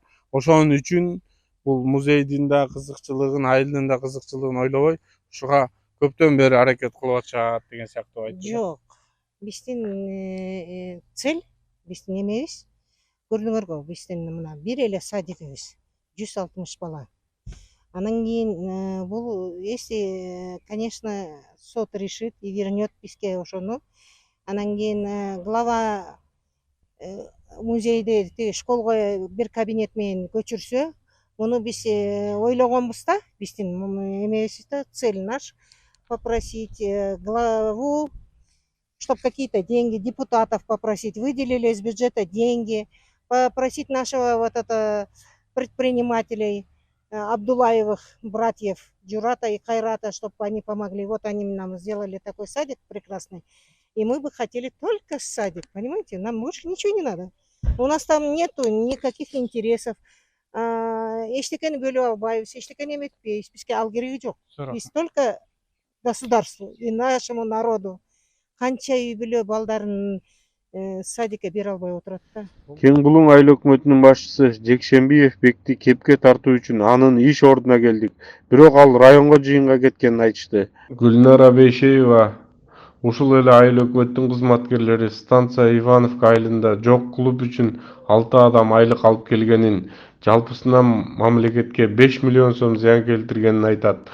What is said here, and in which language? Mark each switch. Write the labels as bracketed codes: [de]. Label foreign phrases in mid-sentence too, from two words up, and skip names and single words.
[ky] Ошонун үчүн бул музейдин да кызыкчылыгын, айылдын да кызыкчылыгын ойлобой, ушуга көптөн бери аракет кылып атышат деген сыяктуу айтты. Жок. Биздин цель, биздин эмебиз, көрдүңөргө, биздин мына бир эле садигибиз, 160 бала. Анан кийин бул, [ru] если, конечно, сот решит и вернет [ky] бизге ошону, анан кийин [ru] глава [ky] музейди школго бир кабинет менен көчүрсө, муну биз ойлогонбуз да, биздин эмебиз да, [ru] цель наш попросить главу, чтобы какие-то деньги, депутатов попросить, выделили из бюджета деньги, попросить нашего вот это предпринимателей, Абдулаевых братьев Джурата и Хайрата, чтобы они помогли. Вот они нам сделали такой садик прекрасный. И мы бы хотели только садик, понимаете? Нам больше ничего не надо. У нас там нету никаких интересов. [ky] Эчтекени бөлүп албайбыз, эчтекени эметпейбиз. Бизге ал кереги жок. Биз [ru] только государству и нашему народу [ky] канча үй бүлө балдарын садикке бере албай отурат да. Кең Булуң айыл өкмөтүнүн башчысы Жекшембиев Бекти кепке тартуу үчүн анын иш ордуна келдик. Бирок ал районго жыйынга кеткенин айтышты. Гүлнара Бейшеева ушул эле айыл өкмөттүн кызматкерлери станция Ивановка айылында жок клуб үчүн 6 адам айлык алып келгенин, жалпысынан мамлекетке 5 миллион сом зыян келтиргенин айтат.